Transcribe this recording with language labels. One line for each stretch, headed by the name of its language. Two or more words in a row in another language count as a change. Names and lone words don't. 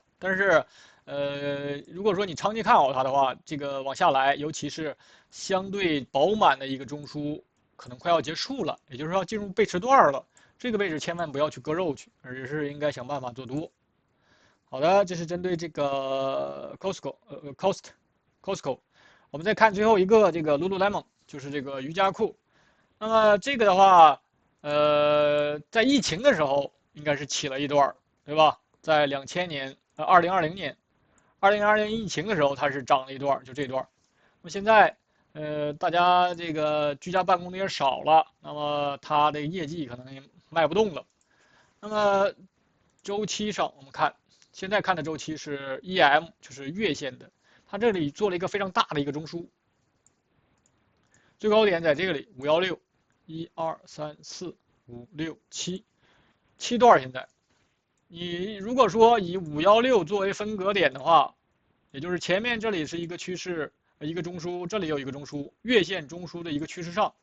Chinese: 但是，如果說你長期看好它的話，這個往下來，尤其是相對飽滿的一個中樞，可能快要結束了，也就是說要進入背馳段了。這個位置千萬不要去割肉去，而是應該想辦法做多。好的，這是針對這個 Costco。我們再看最後一個這個 Lululemon，就是這個瑜伽褲。那麼這個的話，在疫情的時候應該是起了一段，對吧？在2020年疫情的時候，它是漲了一段，就這段。那麼現在，大家這個居家辦公的也少了，那麼它的業績可能也賣不動了。那麼週期上，我們看現在看的週期是 EM， 就是月線的，它這裡做了一個非常大的一個中樞，最高點在這個裡516。1、2、3、4、5、6、7段。現在你如果說以516作為分隔點的話，也就是前面這裡是一個趨勢，一個中樞，這裡有一個中樞，月線中樞的一個趨勢上。